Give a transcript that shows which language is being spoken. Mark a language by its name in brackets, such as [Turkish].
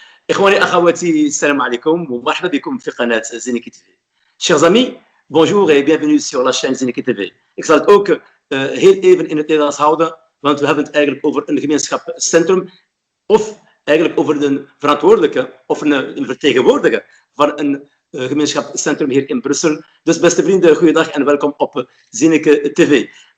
[Arabic] إخواني أخواتي السلام عليكم ومرحبا بكم في قناة Zeniki TV. [French] Chers amis, bonjour et bienvenue sur la chaîne Zeniki TV. [Dutch] Ik zal het ook heel even in het Nederlands houden, want we hebben het eigenlijk over een gemeenschapscentrum of eigenlijk over een verantwoordelijke of een vertegenwoordiger van een gemeenschapscentrum hier in Brussel. Dus beste vrienden, goeiedag en welkom op Zeniki TV.